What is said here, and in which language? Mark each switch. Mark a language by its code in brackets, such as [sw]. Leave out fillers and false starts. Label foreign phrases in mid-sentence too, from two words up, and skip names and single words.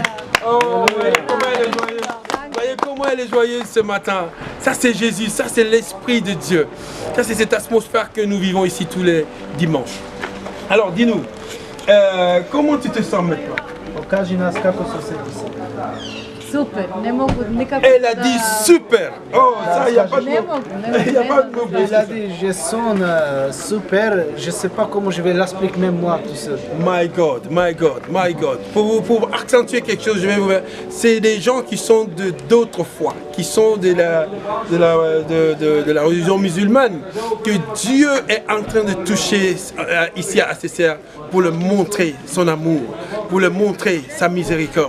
[fr] Oh, voyez comment elle est joyeuse. Voyez comment elle est joyeuse ce matin. Ça c'est Jésus, ça c'est l'Esprit de Dieu. Ça c'est cette atmosphère que nous vivons ici tous les dimanches. Alors dis-nous, comment tu te sens maintenant? [bs] Super, ne mogu nikako [fr] Elle a dit super. Oh, ça, il n'y a pas de [bs] Ne [fr] mots. [bs] mogu, [fr] Il n'y a pas de mots. Il a dit, je sonne super, je ne sais pas comment je vais l'expliquer même moi tout seul. [en] My God, my God, my God. [fr] Pour accentuer quelque chose, je vais vous dire, c'est des gens qui sont d'autres foi, qui sont de la religion musulmane, que Dieu est en train de toucher ici à ACCR pour le montrer son amour, pour le montrer sa miséricorde.